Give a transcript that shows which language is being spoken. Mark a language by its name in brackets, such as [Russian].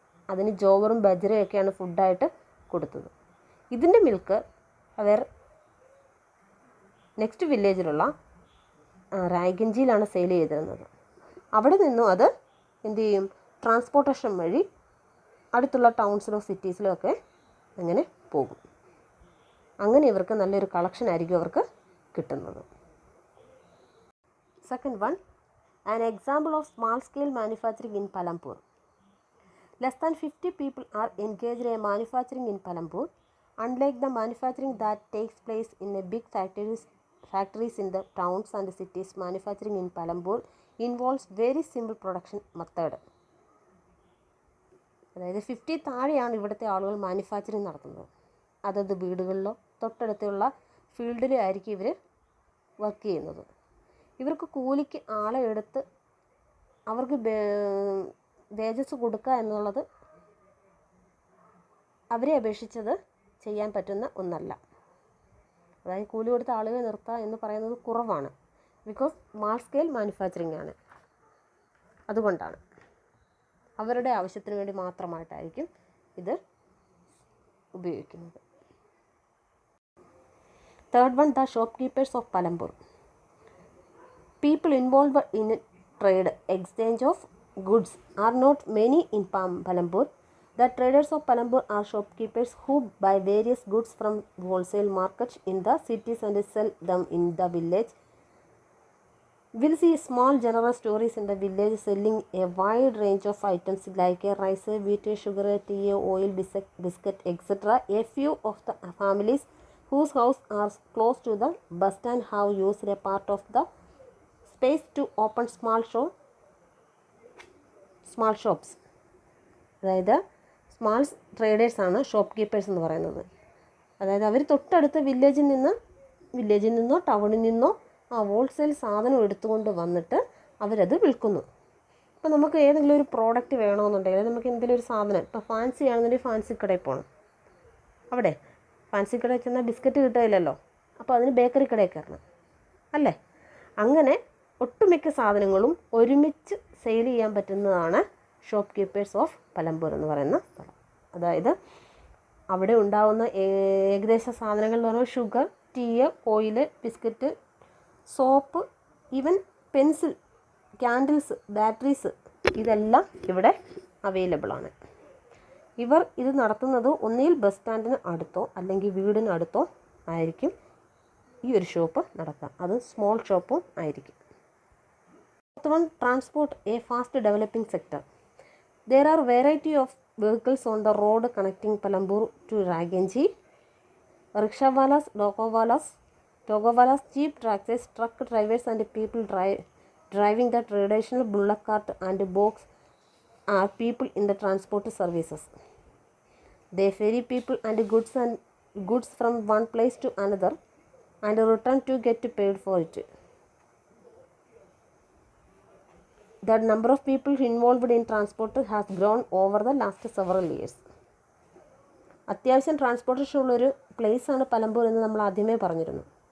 [Malayalam] അതിന് ജോവറും ബജ്രയൊക്കെയാണ് ഫുഡായിട്ട് കൊടുത്തത്. ഇതിൻ്റെ മിൽക്ക് അവർ നെക്സ്റ്റ് വില്ലേജിലുള്ള റായ്ഗഞ്ചിയിലാണ് സെയിൽ ചെയ്തിരുന്നത്. അവിടെ നിന്നും അത് എന്ത് ചെയ്യും, ട്രാൻസ്പോർട്ടേഷൻ വഴി അടുത്തുള്ള ടൗൺസിലോ സിറ്റീസിലോ ഒക്കെ അങ്ങനെ പോകും. അങ്ങനെ ഇവർക്ക് നല്ലൊരു കളക്ഷൻ ആയിരിക്കും അവർക്ക് കിട്ടുന്നത്. [English] Second one, an example of small scale manufacturing in Palampur. Less than 50 people are engaged in manufacturing in Palampur. Unlike the manufacturing that takes place in a big factories in the towns and cities, manufacturing in Palampur involves very simple production method. [Malayalam] അതായത് 50 താഴെയാണ് ഇവിടുത്തെ ആളുകൾ manufacturing നടത്തുന്നത്. അതത് വീടുകളിലോ തൊട്ടടുത്തുള്ള ഫീൽഡിലോ ആയിരിക്കും ഇവർ work ചെയ്യുന്നത്. ഇവർക്ക് കൂലിക്ക് ആളെ എടുത്ത് അവർക്ക് വേജസ് കൊടുക്കുക എന്നുള്ളത് അവരെ അപേക്ഷിച്ചത് ചെയ്യാൻ പറ്റുന്ന ഒന്നല്ല. അതായത് കൂലി കൊടുത്ത ആളുകളെ നിർത്തുക എന്ന് പറയുന്നത് കുറവാണ്. ബിക്കോസ് സ്മാൾ സ്കെയിൽ മാനുഫാക്ചറിങ് ആണ്. അതുകൊണ്ടാണ് അവരുടെ ആവശ്യത്തിന് വേണ്ടി മാത്രമായിട്ടായിരിക്കും ഇത് ഉപയോഗിക്കുന്നത്. [English] Third one, the shopkeepers of Palampur. People involved in trade exchange of goods are not many in Palampur. The traders of Palampur are shopkeepers who buy various goods from wholesale markets in the cities and sell them in the village. We'll see small general stores in the village selling a wide range of items like rice, wheat, sugar, tea, oil, biscuit, etc. A few of the families whose houses are close to the bus stand have used a part of the space to open small shops. [Malayalam] അതായത് small ട്രേഡേഴ്സാണ് shop keepers എന്ന് പറയുന്നത്. അതായത് അവർ തൊട്ടടുത്ത വില്ലേജിൽ നിന്നോ ടൗണിൽ നിന്നോ ആ ഹോൾസെയിൽ സാധനം എടുത്തുകൊണ്ട് വന്നിട്ട് അവരത് വിൽക്കുന്നു. ഇപ്പോൾ നമുക്ക് ഏതെങ്കിലും ഒരു പ്രോഡക്റ്റ് വേണമെന്നുണ്ടെങ്കിൽ നമുക്ക് എന്തെങ്കിലും ഒരു സാധനം, ഇപ്പോൾ ഫാൻസി ആണെന്നുണ്ടെങ്കിൽ ഫാൻസി കടയിൽ പോകണം. അവിടെ ഫാൻസി കടയിൽ ചെന്നാൽ ബിസ്ക്കറ്റ് കിട്ടില്ലല്ലോ, അപ്പോൾ അതിന് ബേക്കറി കടയിൽ കയറണം അല്ലേ. അങ്ങനെ ഒട്ടുമിക്ക സാധനങ്ങളും ഒരുമിച്ച് സെയിൽ ചെയ്യാൻ പറ്റുന്നതാണ് ഷോപ്പ് കീപ്പേഴ്സ് ഓഫ് പലംപൂർ എന്ന് പറയുന്ന സ്ഥലം. അതായത് അവിടെ ഉണ്ടാകുന്ന ഏകദേശ സാധനങ്ങൾ എന്ന് പറഞ്ഞാൽ sugar, tea, oil, biscuit, soap, even pencil, candles, batteries, ഇതെല്ലാം ഇവിടെ അവൈലബിൾ ആണ്. ഇവർ ഇത് നടത്തുന്നത് ഒന്നുകിൽ ബസ് സ്റ്റാൻഡിന് അടുത്തോ അല്ലെങ്കിൽ വീടിന് അടുത്തോ ആയിരിക്കും ഈ ഒരു ഷോപ്പ് നടക്കുക. അത് സ്മോൾ ഷോപ്പും ആയിരിക്കും. [English] Fourth one, transport, a fast developing sector. There are variety of vehicles on the road connecting Palampur to Raganji. Rickshawalas, togowalas, cheap tractors, truck drivers and people driving the traditional bullock cart and box are people in the transport services. They ferry people and goods from one place to another and return to get paid for it. The number of people involved in transport has grown over the last several years. [Malayalam] അത്യാവശ്യം transportation ഉള്ളൊരു പ്ലേസാണ് പലമ്പൂർ എന്ന് നമ്മൾ ആദ്യമേ പറഞ്ഞിരുന്നു.